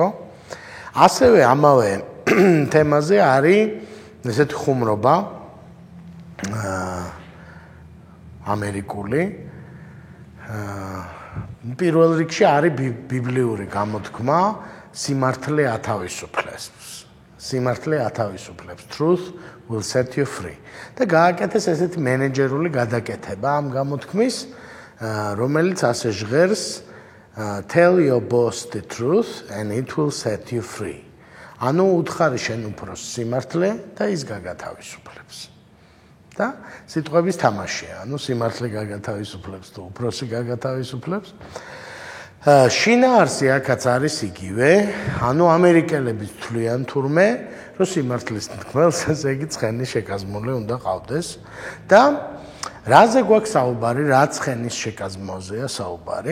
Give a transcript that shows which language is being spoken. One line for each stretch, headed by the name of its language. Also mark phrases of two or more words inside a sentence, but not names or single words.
Georgian: ასევე ამავე თემაზე არის ესეთი ხუმრობა ამერიკული. პირველ რიგში არის ბიბლიური გამოთქმა სიმართლე ათავისუფლებს. სიმართლე ათავისუფლებს.
English: Truth will set you free.
Georgian: და გააკეთეს ესეთი მენეჯერული გადაკეთება ამ გამოთქმის, რომელიც ასე ჟღერს
English: Tell your boss the truth and it will set you free.
Georgian: ანუ უთხარი შენ უფროს სიმართლე და ის გაგათავისუფლებს. და სიტყვების თამაშია, ანუ სიმართლე გაგათავისუფლებს თუ უფროსი გაგათავისუფლებს. შინაარსი აქაც არის იგივე, ანუ ამერიკელები თვლიან თურმე, რომ სიმართლის თქმელს ესე იგი ცხენის შეკაზმული უნდა ყავდეს და რაზე გვაქვს საუბარი, რა ცხენის შეკაზმოზეა საუბარი?